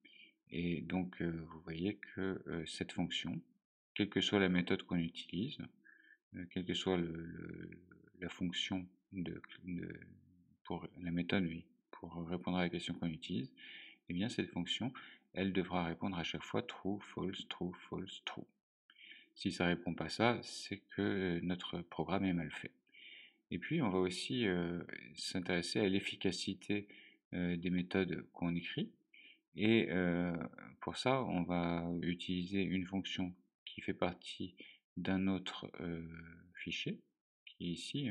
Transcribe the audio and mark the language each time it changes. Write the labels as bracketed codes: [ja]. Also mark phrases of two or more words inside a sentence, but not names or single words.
[fr] Et donc vous voyez que cette fonction, quelle que soit la méthode qu'on utilise, quelle que soit la fonction pour la méthode, oui, pour pour répondre à la question qu'on utilise, eh bien cette fonction, elle devra répondre à chaque fois [en] true, false, true, false, true. [fr] Si ça ne répond pas ça, c'est que notre programme est mal fait. Et puis on va aussi s'intéresser à l'efficacité des méthodes qu'on écrit. Et pour ça, on va utiliser une fonction qui fait partie d'un autre fichier, qui est ici.